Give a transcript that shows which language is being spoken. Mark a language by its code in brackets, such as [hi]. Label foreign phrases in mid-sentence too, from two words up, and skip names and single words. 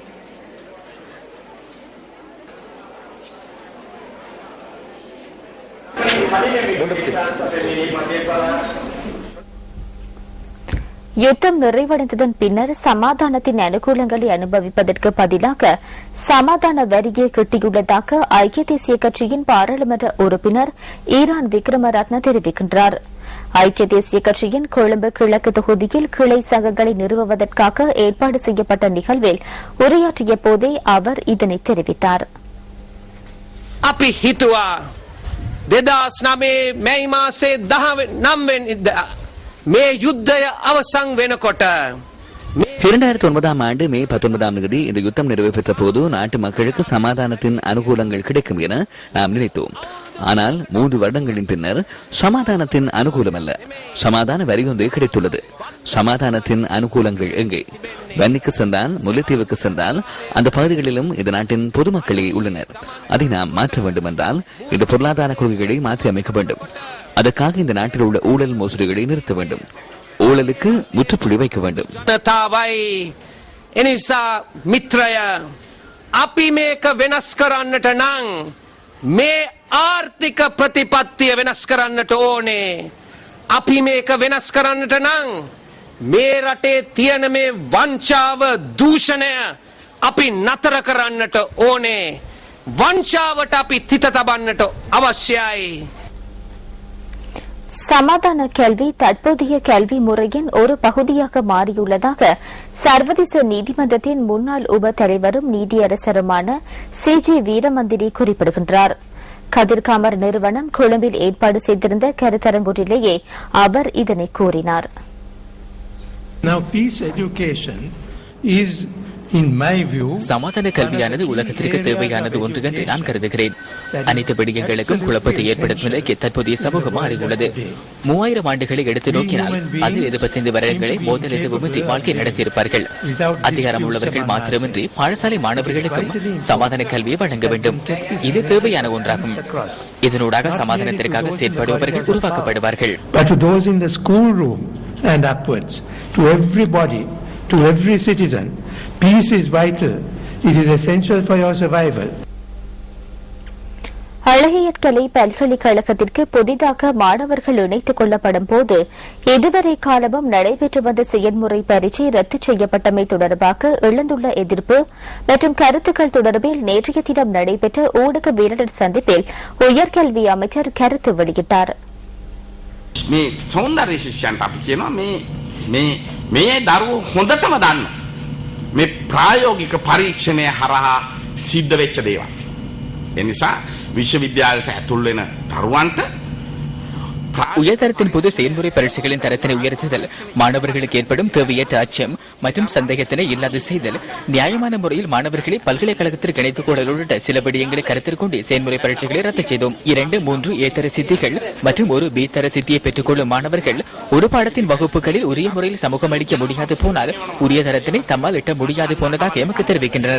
[ta] யுத்தம் நிறைவடைந்ததன் பின்னர் சமாதானத்தின் அனுகூலங்களை அனுபவிப்பதற்கு பதிலாக சமாதான வரியை கிட்டியுள்ளதாக ஐக்கிய தேசிய கட்சியின் பாராளுமன்ற உறுப்பினர் ஈரான் விக்ரமரத்ன தெரிவிக்கின்றார். ஐக்கிய தேசிய கட்சியின் கொழும்பு கிழக்கு தொகுதியில் கிளை சங்கங்களை நிறுவுவதற்காக ஏற்பாடு செய்யப்பட்ட நிகழ்வில் உரையாற்றிய போதே அவர் இதனை தெரிவித்தார். [si] 2009 මැයි මාසේ 19 වෙනිදා මේ යුද්ධය අවසන් වෙනකොට [ta] 2009 ஆண்டு மே 19ஆம் தேதி இந்த யுத்தம் நிறைவு பெற்ற போது நாட்டு மக்களுக்கு சமாதானத்தின் அனுகூலங்கள் கிடைக்கும் என நாம் நினைத்தோம். ஆனால் 3 வருடங்களின் பின்னர் சமாதானத்தின் அனுகூலம் அல்ல, சமாதான வரி ஒன்றே கிடைத்துள்ளது. சமாதானத்தின் அனுகூலங்கள் எங்கே? வன்னிக்கு சென்றால், முல்லைத்தீவுக்கு சென்றால் அந்த பகுதிகளிலும் இந்த நாட்டின் பொதுமக்களே உள்ளனர். அதை நாம் மாற்ற வேண்டும் என்றால் இந்த பொருளாதார கொள்கைகளை மாற்றி அமைக்க வேண்டும். அதற்காக இந்த நாட்டில் உள்ள ஊழல் மோசடிகளை நிறுத்த வேண்டும். ஊழலுக்கு முற்றுப்புள்ளி வைக்க வேண்டும். [si] එනිසා මිත්‍රය අපි මේක වෙනස් කරන්නට නම් මේ ආර්ථික ප්‍රතිපත්තිය වෙනස් කරන්නට ඕනේ. අපි මේක වෙනස් කරන්නට නම් මේ රටේ තියෙන මේ වංචාව දූෂණය අපි නතර කරන්නට ඕනේ. වංචාවට අපි තිත තබන්නට අවශ්‍යයි. [ta] சமாதான கல்வி தற்போதைய கல்வி முறையின் ஒரு பகுதியாக மாறியுள்ளதாக சர்வதேச நீதிமன்றத்தின் முன்னாள் உப தலைவரும் நீதியரசருமான CJ வீரமந்திரி குறிப்பிடுகின்றார். கதிர்காமர் நிறுவனம் கொழும்பில் ஏற்பாடு செய்திருந்த கருத்தரங்கொன்றிலேயே அவர் இதனை கூறினார். [en] Now peace education is In my view, [ta] சமாதான கல்வியானது உலகத்திற்கு தேவையானது ஒன்று என்று நான் கருதுகிறேன். அனைத்து விடயங்களுக்கும் குழப்பத்தை ஏற்படுத்தும் நிலைக்கு தற்போதைய சமூகம் மாறியுள்ளது. 3000 ஆண்டுகளை எடுத்து நோக்கினால் அதில் 25 வருடங்களை மோதல் எதுவுமின்றி வாழ்க்கை நடத்தியிருப்பார்கள். அதிகாரம் உள்ளவர்கள் மாத்திரமின்றி பாடசாலை மாணவர்களுக்கும் சமாதான கல்வியை வழங்க வேண்டும். இது தேவையான ஒன்றாகும். இதனூடாக சமாதானத்திற்காக செயற்படுபவர்கள் உருவாக்கப்படுவார்கள். [en] but to those in the school room and upwards, to everybody, to every citizen, peace is vital. It is essential for your survival. [ta] அழகியற்கலை பல்கலைக்கழகத்திற்கு புதிதாக மாணவர்கள் இணைத்துக் கொள்ளப்படும் போது இதுவரை காலமும் நடைபெற்று வந்த செயல்முறை பரீட்சை ரத்து செய்யப்பட்டமை தொடர்பாக எழுந்துள்ள எதிர்ப்பு மற்றும் கருத்துக்கள் தொடர்பில் நேற்றைய தினம் நடைபெற்ற ஊடகவியலாளர் சந்திப்பில் உயர்கல்வி அமைச்சர் கருத்து வெளியிட்டார். [si] මේ සෞන්දර්ය ශිෂ්‍යයන්ට අපි කියනවා මේ දරුවෝ හොඳටම දන්න මේ ප්‍රායෝගික පරීක්ෂණය හරහා සිද්ධ වෙච්ච දේවල්. ඒ නිසා විශ්වවිද්‍යාලයට ඇතුල් වෙන දරුවන්ට [ta] உயர்தரத்தின் பொது செயல்முறை பரீட்சைகளின் தரத்தினை உயர்த்துதல், மாணவர்களுக்கு ஏற்படும் தேவையற்ற அச்சம் மற்றும் சந்தேகத்தினை இல்லாது செய்தல், நியாயமான முறையில் மாணவர்களை பல்கலைக்கழகத்திற்கு இணைத்துக் கொள்ளல் உள்ளிட்ட சில விடயங்களை கருத்தில் கொண்டு செயல்முறை பரீட்சைகளை ரத்து செய்தோம். 2, 3 ஏ-தர சித்திகள் மற்றும் ஒரு பி-தர சித்தியை பெற்றுக் கொள்ளும் மாணவர்கள் ஒரு பாடத்தின் வகுப்புகளில் உரிய முறையில் சமூகம் அளிக்க முடியாது போனால் உரிய தரத்தினை தம்மால் எட்ட முடியாது போனதாக எமக்கு தெரிவிக்கின்றனர்.